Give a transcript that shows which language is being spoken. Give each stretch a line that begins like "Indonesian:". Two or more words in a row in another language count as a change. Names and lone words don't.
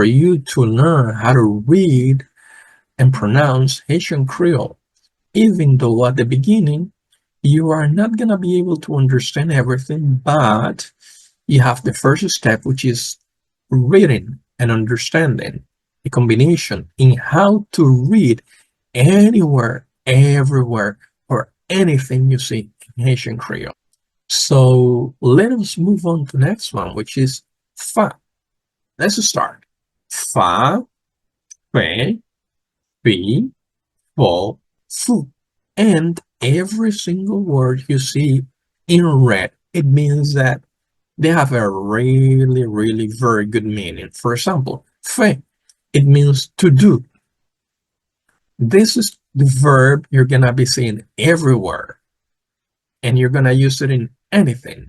English: you to learn how to read and pronounce Haitian Creole, even though at the beginning you are not going to be able to understand everything, but you have the first step, which is reading and understanding the combination in how to read anywhere, everywhere, or anything you see in Haitian Creole. So let us move on to the next one, which is fa. Let's start.
Haitian Creole: Fa, fe, fi, fo, fu.
English: And every single word you see in red, it means that they have a really, really very good meaning. For example, fe, it means to do. This is the verb you're gonna be seeing everywhere, and you're gonna use it in anything.